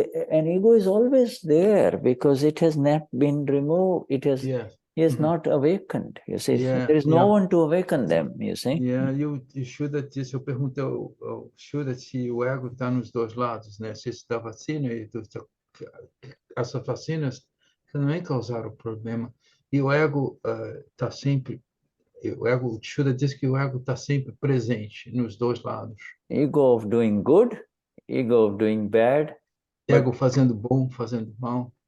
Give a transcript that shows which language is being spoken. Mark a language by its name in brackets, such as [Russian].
[English] And ego is always there because it has not been removed. It has not awakened. You see, there is no one to awaken them. You see. [Portuguese] E o Shuddha disse, eu perguntei ao Shuddha se o ego está nos dois lados, né? Se esse da vacina e essas vacinas também causaram problema. E o ego está sempre, o Shuddha diz que o ego está sempre presente nos dois lados. [English] Ego of doing good, ego of doing bad. [Portuguese] Ego fazendo bom, fazendo mal.